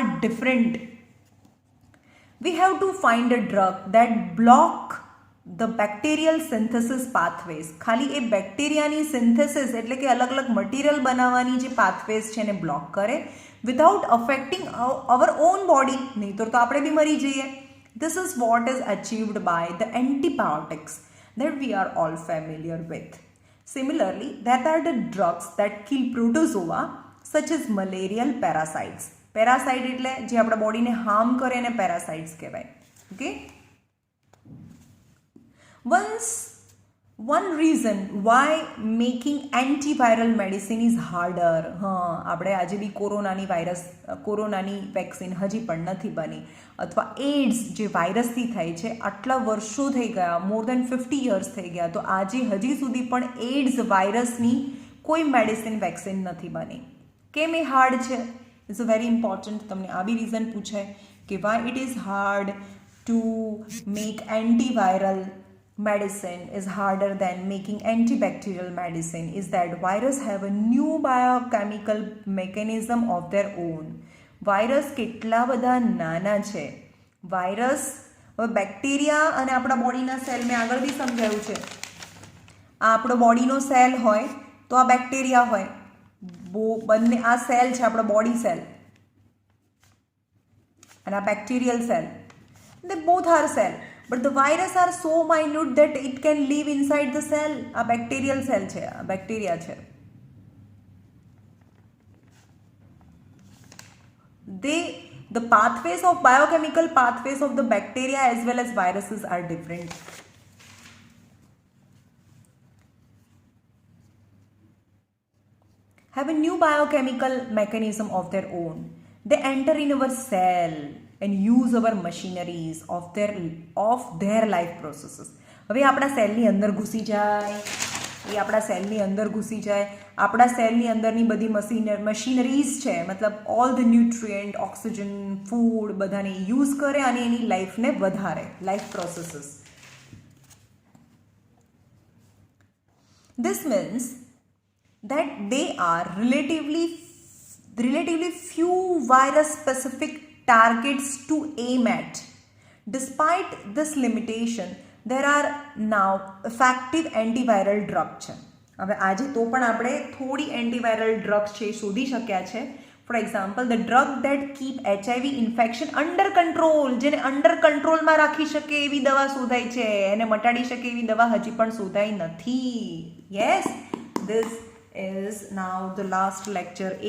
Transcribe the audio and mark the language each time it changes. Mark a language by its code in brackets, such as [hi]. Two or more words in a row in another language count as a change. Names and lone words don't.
[en] different we have to find a drug that block the bacterial synthesis pathways [gu] ખાલી એ બેક્ટેરિયાની સિન્થેસિસ એટલે કે અલગ અલગ મટીરિયલ બનાવવાની જે પાથવેઝ છે એને બ્લોક કરે [en] without affecting our own body [gu] નહીંતર તો આપણે બી મરી જઈએ [en] This is what is achieved by the antibiotics that we are all familiar with. Similarly, there are the drugs that kill protozoa such as malarial parasites. [gu] Parasite એટલે જે આપણા બોડીને હાર્મ કરે એને parasites કહેવાય. [en] Okay? One reason why making antiviral medicine is harder. [gu] આપણે આજે બી કોરોનાની વેક્સિન હજી પણ નથી બની અથવા એડ્સ જે વાયરસથી થાય છે આટલા વર્ષો થઈ ગયા [en] more than 50 years [gu] થઈ ગયા તો આજે હજી સુધી પણ એડ્સ વાયરસની કોઈ મેડિસિન વેક્સિન નથી બની કેમ એ હાર્ડ છે [en] it's a very important [gu] તમને આ બી રીઝન પૂછાય કે [en] why it is hard to make antiviral medicine is harder than making antibacterial medicine is that virus have a new biochemical mechanism of their own. [gu] વાયરસ કેટલા બધા નાના છે વાયરસ હવે બેક્ટેરિયા અને આપણા બોડીના સેલ મેં આગળ બી સમજાવ્યું છે આ આપણો બોડીનો સેલ હોય તો આ બેક્ટેરિયા હોય બંને આ સેલ છે આપણો [en] body cell [gu] અને આ [en] bacterial cell they both are cell but the virus are so minute that it can live inside the cell a bacterial cell [gu] છે આ બેક્ટેરિયા છે [en] the pathways of biochemical pathways of the bacteria as well as viruses are different have a new biochemical mechanism of their own. they enter in our cell and use our machineries of their life processes. [gu] હવે આપણા સેલની અંદર ઘૂસી જાય, એ આપણા સેલની અંદર ઘૂસી જાય, આપણા સેલની અંદરની બધી મશીનરીઝ છે, મતલબ [en] all the nutrient, [gu] ઓક્સિજન, ફૂડ બધાને યુઝ કરે અને એની લાઈફને વધારે, [en] life processes. This means that they are relatively few virus specific targets to aim at. Despite this limitation, there are now effective antiviral drugs છે. [gu] હવે આજે તો પણ આપણે થોડી [en] antiviral drugs [gu] છે એ શોધી શક્યા છે. [en] for example, the drug that keep HIV infection under control, [gu] જેને અંડર કંટ્રોલમાં રાખી શકે એવી દવા શોધાઈ છે, એને મટાડી શકે એવી દવા હજી પણ શોધાઈ નથી. [en] Yes, this is now the last lecture.